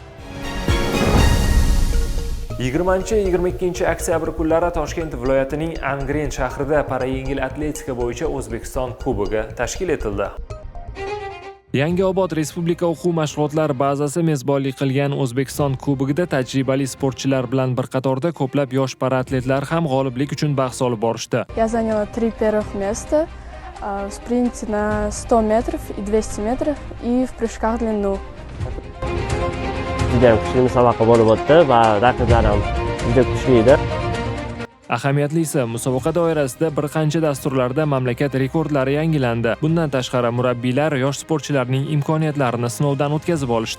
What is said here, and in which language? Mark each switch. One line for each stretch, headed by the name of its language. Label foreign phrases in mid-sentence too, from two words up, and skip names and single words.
Uzbek: 20-22 oktyabr kunlari Toshkent viloyatining Angren shahrida parayengil atletika bo'yicha O'zbekiston kubogi tashkil etildi. Yangiobod Respublika o'quv mashg'ulotlar bazasi mezbonlik qilgan O'zbekiston kubogida tajribali sportchilar bilan bir qatorda ko'plab yosh paraatletlar ham g'oliblik uchun bahs olib borishdi.
Russian: Я заняла 3 первых места в спринте на 100 метров и 200 метров и в прыжках в длину.
Uzbek: Juda kuchli musobaqa bo'lib o'tdi va raqiblarim juda kuchli edi. Ahamiyatlisi, musobaqa doirasida bir qancha dasturlarda mamlakat rekordlari yangilandi. Bundan tashqari murabbiylar yosh sportchilarning imkoniyatlarini sinovdan o'tkazib olishdi.